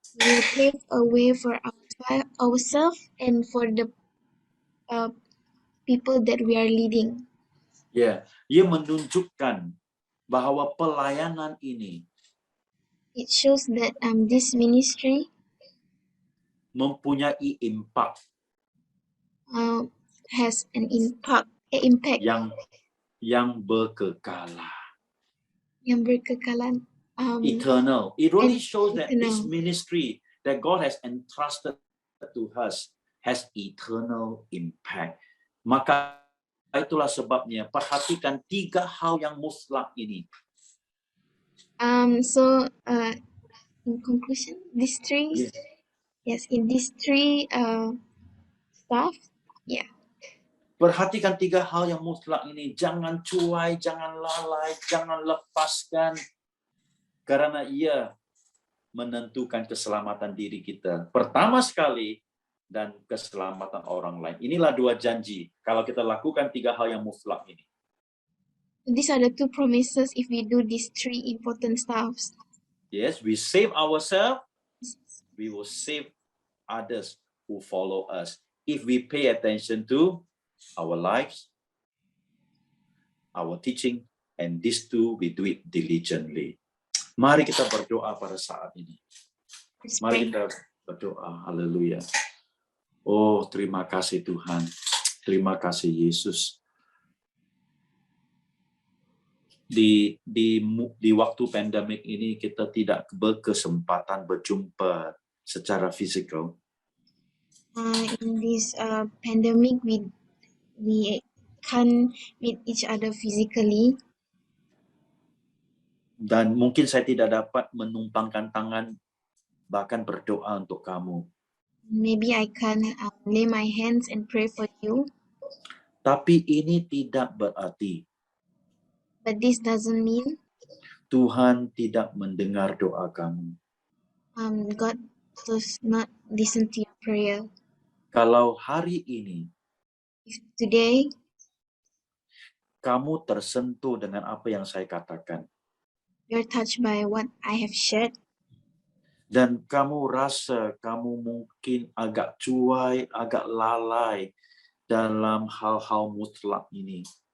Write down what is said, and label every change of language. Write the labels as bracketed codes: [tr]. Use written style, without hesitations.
[en] We will pave a way for ourselves and for the people that we are leading. [ms] Ya, ia menunjukkan bahwa pelayanan ini [en] It shows that this ministry [ms] mempunyai impact [en] has an impact [ms] yang berkekalan. yang berkekalan. [en] Eternal. It really and shows that this eternal. ministry that God has entrusted to us has eternal impact. [ms] Maka itulah sebabnya perhatikan 3 hal yang mutlak ini. [en] So in conclusion, these three Yes. in these three stuff, [ms] Perhatikan 3 hal yang mutlak ini. Jangan cuai, jangan lalai, jangan lepaskan. Karena ia menentukan keselamatan diri kita. Pertama sekali, dan keselamatan orang lain. Inilah 2 janji. Kalau kita lakukan 3 hal yang mutlak ini. [en] these are the 2 promises if we do these 3 important stuffs. Yes, we save ourselves, we will save others who follow us. If we pay attention to our lives, our teaching, and these 2, we do it diligently. [ms] Mari kita berdoa pada saat ini. [en] Let's [ms] Mari kita berdoa. Haleluya. Oh, terima kasih Tuhan. Terima kasih Yesus. Di waktu pandemik ini kita tidak berkesempatan berjumpa secara fisikal. [en] In this pandemic, we can't meet each other physically. [ms] Dan mungkin saya tidak dapat menumpangkan tangan bahkan berdoa untuk kamu. [en] Maybe I can lay my hands and pray for you, [ms] Tapi ini tidak berarti [en] but this doesn't mean [ms] Tuhan tidak mendengar doa kamu. [en] God does not listen to your prayer. [ms] Kalau hari ini [en] If today [ms] kamu tersentuh dengan apa yang saya katakan, [en] you're touched by what I have shared, [ms] dan kamu rasa kamu mungkin agak cuai, agak lalai dalam hal-hal mutlak ini,